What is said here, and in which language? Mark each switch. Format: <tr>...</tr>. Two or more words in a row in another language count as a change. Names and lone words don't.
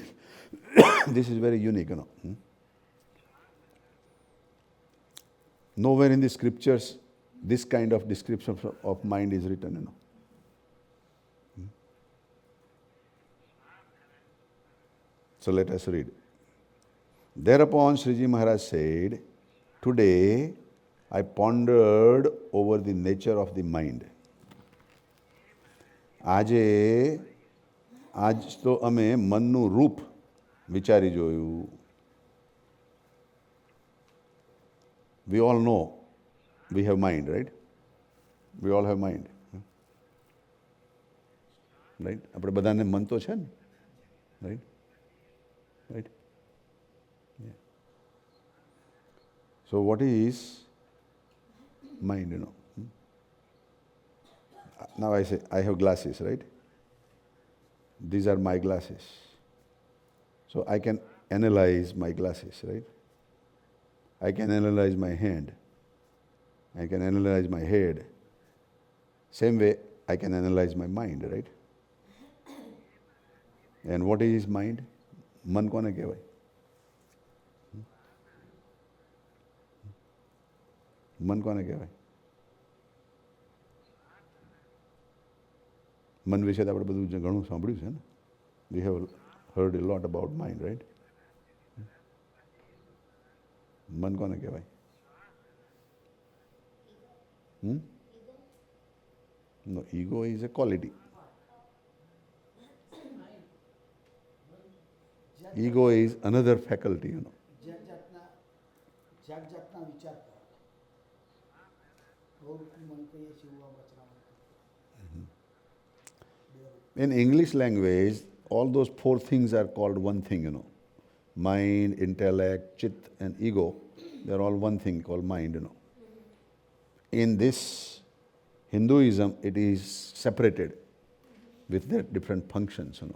<en>This is very unique, Nowhere in the scriptures this kind of description of mind is written, So let us read. Thereupon Sriji Maharaj said, "Today I pondered over the nature of the mind."</en> <gu>આજ તો અમે મનનું રૂપ વિચારી જોયું.</gu> <en>We all know we have mind, right? We all have mind. Right?</en> <gu>આપણે બધાને મન તો છે ને?</gu> <en>Right? Right? Yeah. So what is mind, Now I say, I have glasses, right? These are my glasses. So I can analyze my glasses, right? I can analyze my hand. I can analyze my head. Same way, I can analyze my mind, right? And what is mind?</en> <gu>મન કોને કહેવાય? મન કોને કહેવાય? મન વિશે તો આપણે બધું ઘણું સાંભળ્યું છે ને?</gu> <en>We have heard a lot about mind, right?</en> <gu>મન કોને કહેવાય?</gu> <en>No, ego is a quality. Ego is another faculty,</en> <gu>જાતના વિચાર કરે મન કહીએ છીએ એવું આ વચનામૃત.</gu> <en>In English language, all those four things are called one thing, Mind, intellect, chit, and ego, they're all one thing called mind, In this Hinduism, it is separated with their different functions,</en>